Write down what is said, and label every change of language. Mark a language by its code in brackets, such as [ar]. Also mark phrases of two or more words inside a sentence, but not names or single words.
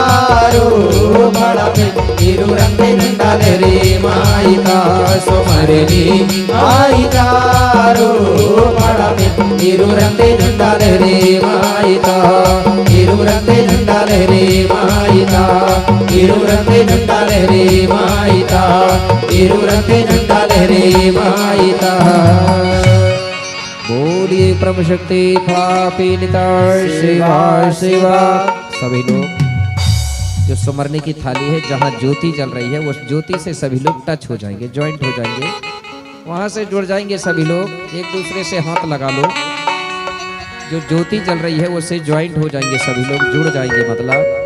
[gon] रे माईता सुमरनी आईता रे माईता रे माईता रे माईता रे माईता। [hi] बोलिए ब्रह्म शक्ति थापिनिता शिवा शिवा। सभी लोग जो सुमरनी की थाली है, जहाँ ज्योति जल रही है, उस ज्योति से सभी लोग टच हो जाएंगे, ज्वाइंट हो जाएंगे, वहाँ से जुड़ जाएंगे सभी लोग। एक दूसरे से हाथ लगा लो, जो ज्योति जल रही है उससे ज्वाइंट हो जाएंगे सभी लोग, जुड़ जाएंगे मतलब।